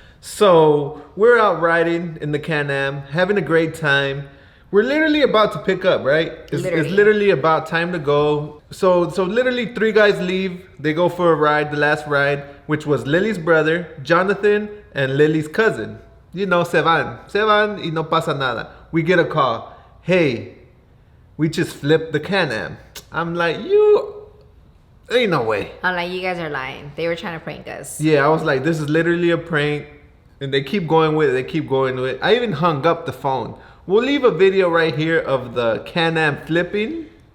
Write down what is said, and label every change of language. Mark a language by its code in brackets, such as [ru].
[en] So we're out riding in the Can-Am, having a great time. We're literally about to pick up, right? It's literally about time to go. So literally 3 guys leave. They go for a ride, the last ride, which was Lily's brother, Jonathan, and Lily's cousin. You know, [es] se van y no pasa nada. [en] We get a call. Hey, we just flipped the Can-Am. I'm like, ain't no way. I'm like, you guys are lying. They were trying to prank us. Yeah, I was like, this is literally a prank. And they keep going with it. I even hung up the phone. We'll leave a video right here of the Can-Am flipping.